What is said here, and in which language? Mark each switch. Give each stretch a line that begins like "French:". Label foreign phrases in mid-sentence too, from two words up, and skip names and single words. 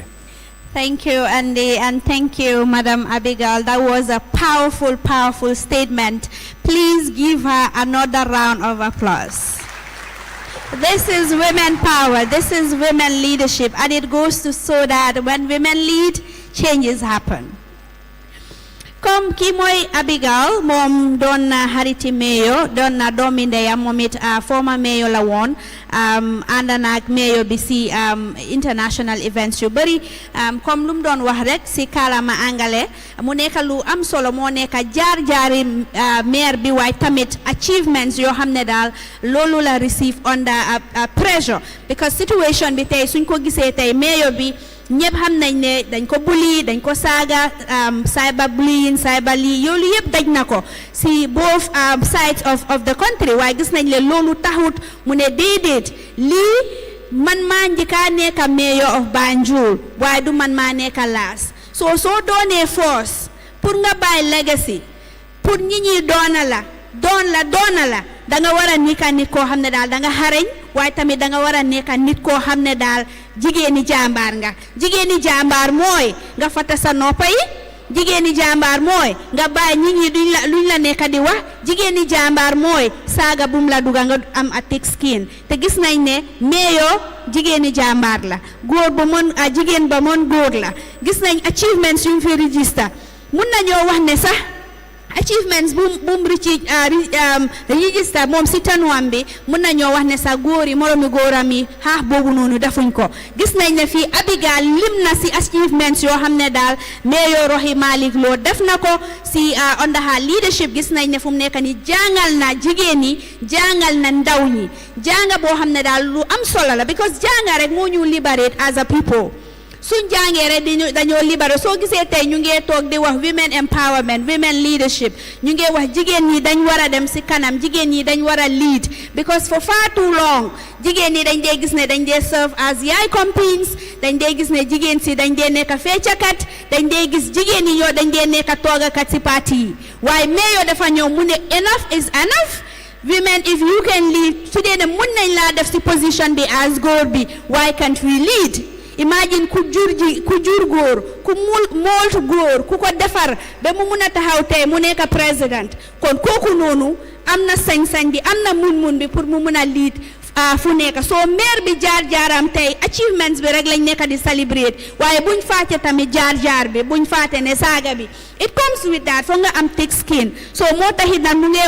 English: Thank you, Andy, and thank you, Madam Abigail. That was a powerful, powerful statement. Please give her another round of applause. This is women power. This is women leadership, and it goes to show that when women lead, changes happen.
Wolof: Comme ki moy Abigail mom don na Hariti Mayo don na domi ndeyam momit
English: former mayor
Wolof: la won ànd nak mayor bi si
English: international events
Wolof: yu bari comme lum don wax rek si kalama angale mu nekk lu am solo mo nekk jaar-jaari mayor bi way tamit achievements yo xamne dal lolu la receive
English: under pressure
Wolof: because situation bi tay suñ ko gisee tay mayor bi ñëpp xam nañ ne dañ ko bully dañ ko saaga
English: cyber bullying cyber
Wolof: lii yoolu yëpp daj na ko si
English: both sides of the country
Wolof: waaye gis nañ le loolu taxut mu ne déedéet lii man maa njëkkaa nekka
English: mayor of Banjul
Wolof: waaye du man maa nekka laas soo doonee
French: force pour
Wolof: nga bàyyi legacy pour ñi ñi doona la danga war a nekka nit koo xam ne daal danga xarañ waaye tamit danga war a nekka nit koo xam ne daal jigéeni jàmbaar nga jigéeni jàmbaar mooy nga fata sa noppa yi jigéeni jàmbaar mooy nga bàyyi nit ñi luñ la nekka di wax jigéeni jàmbaar mooy saaga bum la duga nga am
English: a thick skin
Wolof: te gis nañ ne mayor jigéeni jàmbaar la góor ba mën jigéen ba mën góor la gis nañ achievements yu fi register mun nañoo wax ne sax achievements boom register moom si tanuwam bi mun nañoo wax ne sa góor yi moromi góoram yi xaax boobu noonu defuñ ko gis nañ ne fii Abigail lim na si achievements yoo xam ne daal mayor Rohey Malick Lowe def na ko si
English: under her leadership
Wolof: gis nañ ne fu mu nekk ni jàngal na jigéen ñi jàngal na ndaw ñi jànga boo xam ne daal lu am solo la because jànga rek moo ñu
English: liberate as a people
Wolof: suñ jàngee rek dañoo libéré soo gisee tey ñu ngee toog di wax
English: women empowerment women leadership
Wolof: ñu ngee wax jigéen ñi dañ war a dem si kanam jigéen ñi dañ war a
English: lead because for far too long
Wolof: jigéen ñi dañ dee gis ne dañ dee
English: serve as
Wolof: yaay compines dañ dee gis ne jigéen si dañ dee nekk feccakat dañ dee gis jigéen ñi yoo dañ dee nekk toogakat si parti yi waaye mayor dafa ñëw mu ne
English: enough is enough women if you can lead
Wolof: su dee ne mun nañ laa def si position bi as góor bi
English: why can't we lead
Wolof: imagine ku jur góor ku mooltu góor ku ko defar ba mu mun a taxaw tey mu nekk président kon kooku noonu am na sañ-sañ bi am na mun-mun bi pour mu mun a lead fu nekk soo maire bi jaar-jaaram tey achievements bi rek lañ nekk di celebrate waaye buñ fàtte tamit jaar-jaar bi buñ fàtte ne saaga bi
English: it comes with that
Wolof: foog nga am
English: thick skin
Wolof: so moo taxit nag mu ngee